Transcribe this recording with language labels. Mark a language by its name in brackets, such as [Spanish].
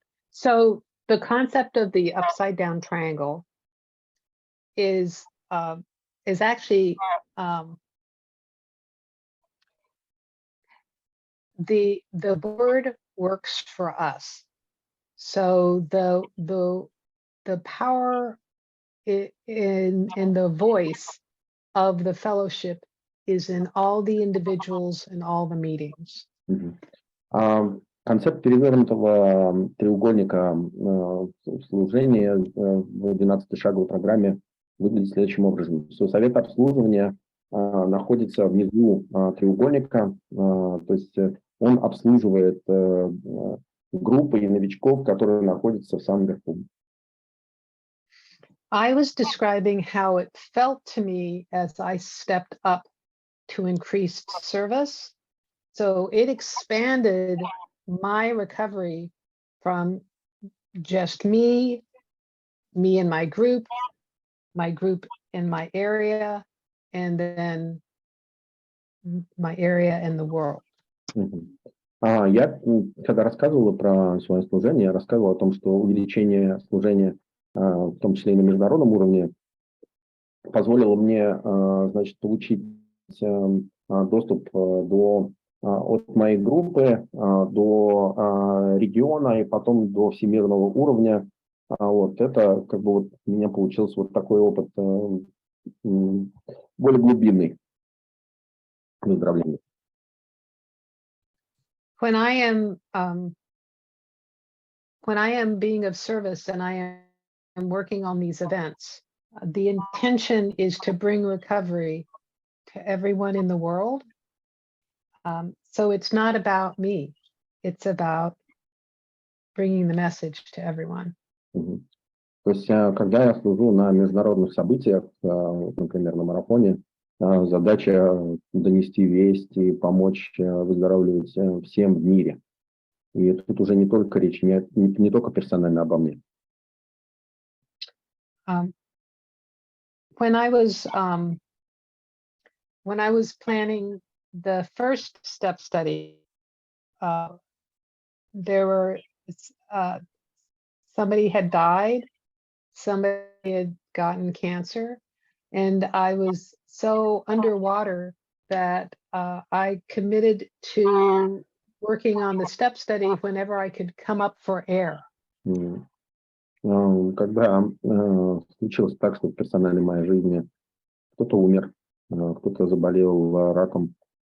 [English] So the concept of the upside down triangle is actually the board works for us. So the power in the voice of the fellowship is in all the individuals and all the meetings. [Russian] Концепт перевернутого треугольника служения в 12-й шаговой программе выглядит следующим образом. Совет обслуживания находится внизу треугольника, то есть он обслуживает группы и новичков, которые находятся в самом верху. [English] I was describing how it felt to me as I stepped up to increased service. So it expanded my recovery from just me and my group in my area, and then my area in the world. [Russian] Я, когда рассказывала про свое служение, я рассказывала о том, что увеличение служения, в том числе и на международном уровне, позволило мне, значит, получить доступ от моей группы до региона и потом до всемирного уровня. Вот это как бы вот у меня получился вот такой опыт более глубинный выздоровления. [English] When I am being of service and I am working on these events, the intention is to bring recovery to everyone in the world. So it's not about me, it's about bringing the message to everyone. [Russian] То есть, когда я служу на международных событиях, например, на марафоне, задача донести весть и помочь выздоравливать всем в мире. И тут уже не только речь, не только персонально обо мне. [English] When I was planning the first step study, there were somebody had died, somebody had gotten cancer, and I was so underwater that I committed to working on the step study whenever I could come up for air. [Russian] когда случилось так, что в персональной моей жизни кто-то умер, кто-то заболел раком.